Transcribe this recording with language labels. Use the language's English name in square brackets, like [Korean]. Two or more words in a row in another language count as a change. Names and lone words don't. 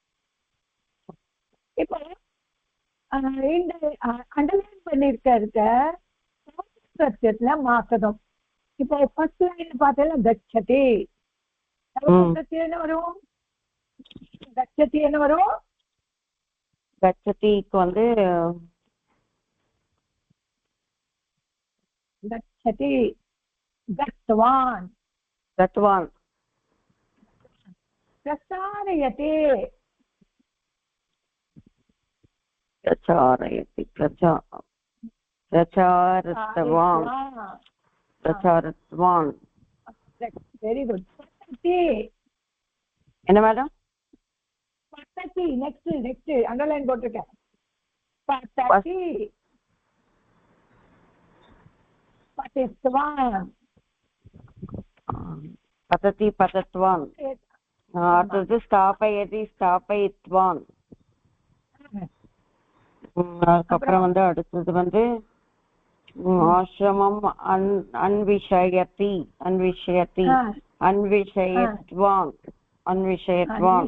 [Tamil] இப்போ இந்த அண்டர்லைன் பண்ணிருக்க சத்தியத்துல மாக்கதம். இப்போ [English] first line [Tamil] பார்த்தா கச்சதி. என்ன வரும்? கச்சதி என்ன வரும்? கச்சதிக்கு வந்து [Sanskrit] गच्छति गतवान् गतवान् प्रसारयते प्रचारयति प्रचारतवान् प्रचारतवान्. [English] very good. [Sanskrit] पठति [Tamil] என்ன மேடம்? पठति. [English] next underline [Tamil] போட்டுருக்கேன். [Sanskrit] पठति पठितवान् पठति पठितवान्. [Tamil] அடுத்தது [Sanskrit] स्थापयति स्थापयितवान्. [Tamil] அதுக்கப்புறம் வந்து அடுத்தது வந்து ஆசிரமம் [Sanskrit] अन्वेषयति अन्वेषयति अन्वेषितवान् अन्वेषितवान्